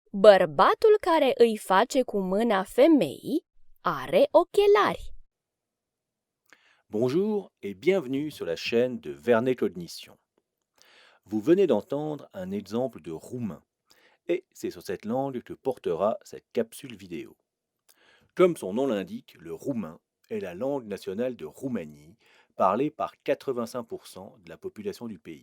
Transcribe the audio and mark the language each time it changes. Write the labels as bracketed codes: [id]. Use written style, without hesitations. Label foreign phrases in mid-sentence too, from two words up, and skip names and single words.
[ro] Bărbatul care îi face cu mâna femeii are ochelari. [fr] Bonjour et bienvenue sur la chaîne de Vernet Cognition. Vous venez d'entendre un exemple de roumain et c'est sur cette langue que portera cette capsule vidéo. Comme son nom l'indique, le roumain est la langue nationale de Roumanie, parlée par 85% de la population du pays.